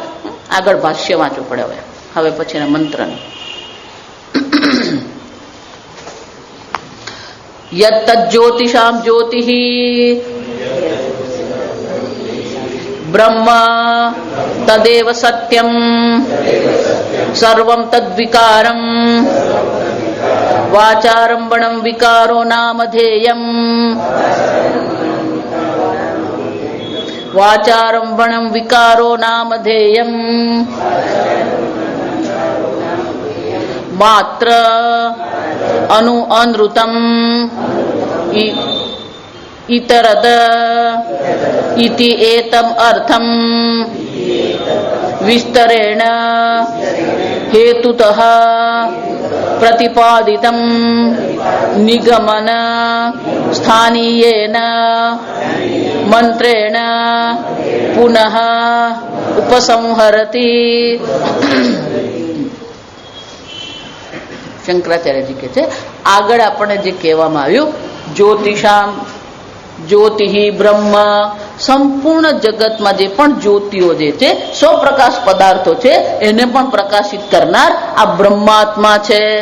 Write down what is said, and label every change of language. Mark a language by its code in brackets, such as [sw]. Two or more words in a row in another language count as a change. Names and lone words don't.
[gu] આગળ ભાષ્ય વાંચવું પડે. હવે પછીના મંત્રને [sa] यत तज्योतिषाम ज्योति ब्रह्म तदेव सत्यम सर्वं तद्विकारम वाचारंभणम विकारो नामधेयम वाचारंभणम विकारो नामधेयम मात्र અનૃતમ इतरद इति एतम अर्थम विस्तरेण हेतुतः प्रतिपादितम निगमन स्थानीयेन मंत्रेण पुनः उपसंहरति. [gu] શંકરાચાર્યજી કહે છે આગળ આપણને જે કહેવામાં આવ્યું, [sa] ज्योतिषाम ज्योति ब्रह्म, [gu] સંપૂર્ણ જગતમાં જે પણ જ્યોતિઓ જે છે, સ્વપ્રકાશ પદાર્થો છે, એને પણ પ્રકાશિત કરનાર આ બ્રહ્માત્મા છે.